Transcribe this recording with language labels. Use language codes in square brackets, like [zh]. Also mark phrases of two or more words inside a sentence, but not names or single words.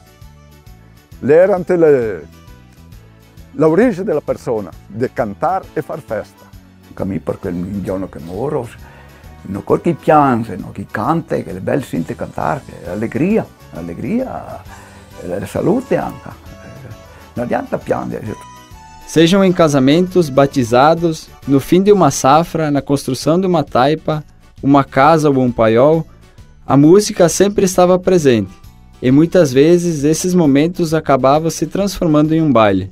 [it] L'era ante l'origine della persona, di cantare e far festa. A me per quel giorno che muoro, non quel chi piange, no? Chi canta, che è bello sentire cantare, che è allegria, la salute anche. Non adianta piangere. [pt] Sejam em casamentos, batizados, no fim de uma safra, na construção de uma taipa, uma casa ou um paiol, a música sempre estava presente, e muitas vezes esses momentos acabavam se transformando em um baile.